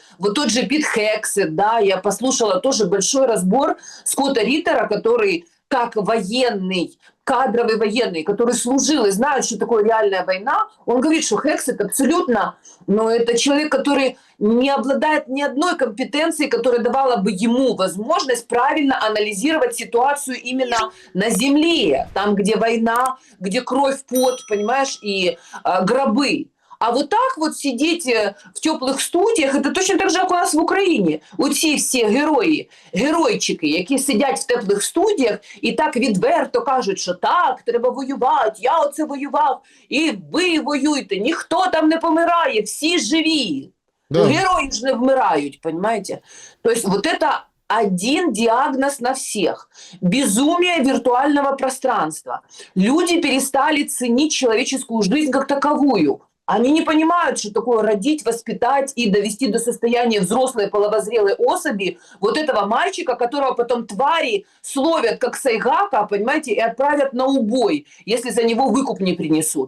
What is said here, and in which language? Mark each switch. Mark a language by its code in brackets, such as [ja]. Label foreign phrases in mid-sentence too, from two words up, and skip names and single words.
[ru] Вот тот же Пит Хексет, да, я послушала тоже большой разбор Скотта Риттера, который как военный, кадровый военный, который служил и знает, что такое реальная война, он говорит, что Хексет абсолютно, ну, это человек, который не обладает ни одной компетенцией, которая давала бы ему возможность правильно анализировать ситуацию именно на земле, там, где война, где кровь, пот, понимаешь, и гробы. А вот так вот сидеть в теплых студіях, это точно так же, [uk] як у нас в Україні. Оці всі герої, геройчики, які сидять в теплих студіях і так відверто кажуть, що так, треба воювати, я оце воював, і ви воюєте, ніхто там не помирає, всі живі. [ru] Да. Герои же не вмирают, понимаете? То есть вот это один диагноз на всех. Безумие виртуального пространства. Люди перестали ценить человеческую жизнь как таковую. Они не понимают, что такое родить, воспитать и довести до состояния взрослой половозрелой особи вот этого мальчика, которого потом твари словят как сайгака, понимаете, и отправят на убой, если за него выкуп не принесут.